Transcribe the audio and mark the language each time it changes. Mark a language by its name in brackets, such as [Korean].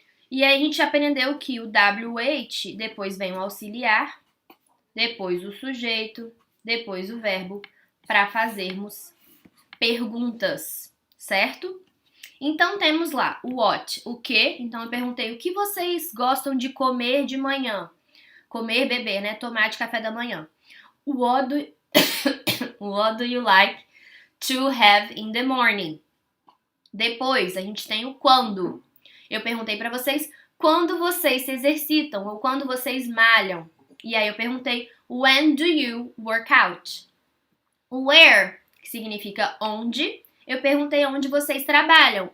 [Portuguese] E aí a gente aprendeu que o WH, depois vem o auxiliar, depois o sujeito, depois o verbo, para fazermos perguntas, certo? Então temos lá o what, o que. Então eu perguntei o que vocês gostam de comer de manhã. Comer, beber, né? Tomar de café da manhã. [English] What do you like to have in the morning? [Portuguese] Depois a gente tem o quando. Eu perguntei para vocês quando vocês se exercitam ou quando vocês malham. E aí eu perguntei [English] when do you work out? [Portuguese] Where, que significa onde. Eu perguntei onde vocês trabalham.